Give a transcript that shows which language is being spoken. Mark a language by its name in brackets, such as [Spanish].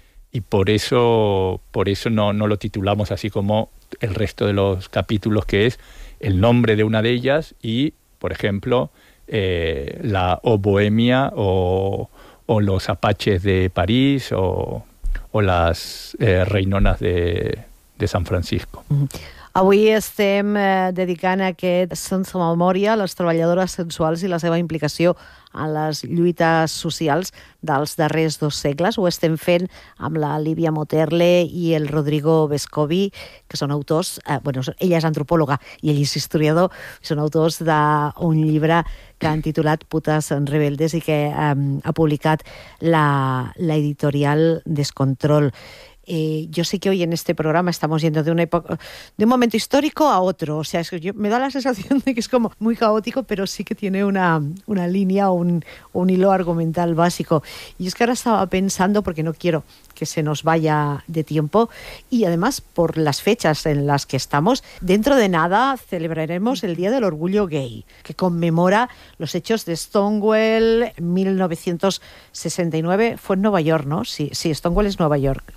[Spanish] Y por eso no lo titulamos así como el resto de los capítulos, que es el nombre de una de ellas y, por ejemplo, la O Bohemia o los apaches de París o las reinonas de San Francisco. [Catalan] Avui estem dedicant aquest Sense Memòria a les treballadores sensuals i la seva implicació en les lluites socials dels darrers dos segles. Ho estem fent amb la Lívia Moterle i el Rodrigo Vescovi, que són autors, ella és antropòloga i ell és historiador, són autors d'un llibre que han titulat Putes Rebeldes i que ha publicat la editorial Descontrol. [Spanish] Yo sé que hoy en este programa estamos yendo de una época, de un momento histórico a otro. O sea, me da la sensación de que es como muy caótico, pero sí que tiene una línea o un hilo argumental básico. Y es que ahora estaba pensando, porque no quiero que se nos vaya de tiempo, y además por las fechas en las que estamos, dentro de nada celebraremos el Día del Orgullo Gay, que conmemora los hechos de Stonewall 1969. Fue en Nueva York, ¿no? Sí, Stonewall es Nueva York.